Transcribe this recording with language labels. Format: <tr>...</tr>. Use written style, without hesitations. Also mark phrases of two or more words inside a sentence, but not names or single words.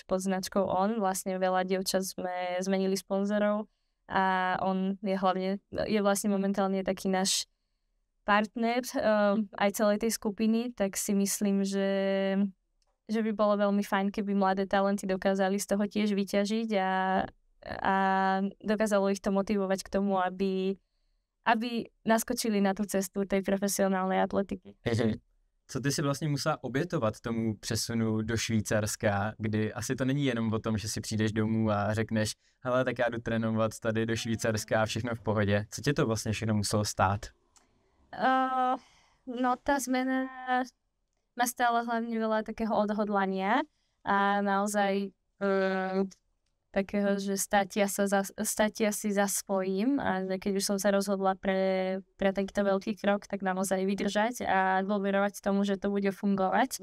<sk>pod značkou On, vlastne veľa dievčat sme zmenili sponzorov a On je vlastne momentálne taký náš partner aj celej tej skupiny, tak si myslím, že by bolo veľmi fajn, keby mladé talenty dokázali z toho tiež vyťažiť a dokázalo ich to motivovať k tomu, aby naskočili na tú cestu tej profesionálnej atletiky.</sk> <cs>Co ty si vlastně musela obětovat tomu přesunu do Švýcarska, kdy asi to není jenom o tom, že si přijdeš domů a řekneš, hele, tak já jdu trénovat tady do Švýcarska a všechno v pohodě. Co tě to vlastně všechno muselo stát?</cs> <sk>No tá zmena ma stála hlavne veľa takého odhodlania a naozaj takého, že státia si za svojím a že keď už som sa rozhodla pre takýto veľký krok, tak naozaj vydržať a dôverovať tomu, že to bude fungovať.</sk>